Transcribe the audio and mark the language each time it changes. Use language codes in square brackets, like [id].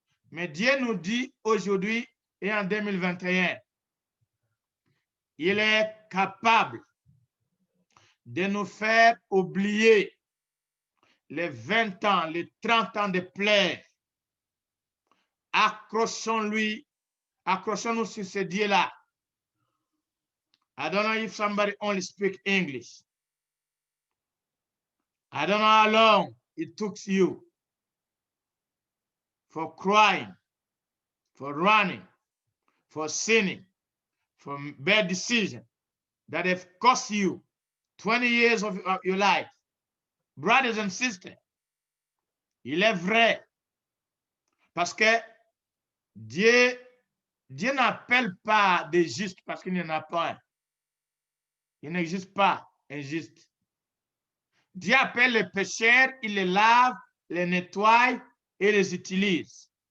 [fr] Mais Dieu nous dit aujourd'hui et en 2021, il est capable de nous faire oublier les 20 ans, les 30 ans de plaie. Accrochons-nous sur ce Dieu-là. [en] I don't know if somebody only speak English. I don't know how long it took you for crying, for running, for sinning, for bad decisions that have cost you 20 years of your life. Brothers and sisters, [fr] il est vrai, parce que Dieu n'appelle pas des justes parce qu'il n'y en a pas un. Il n'existe pas un juste. Dieu appelle les pécheurs, il les lave, les nettoie et les utilise.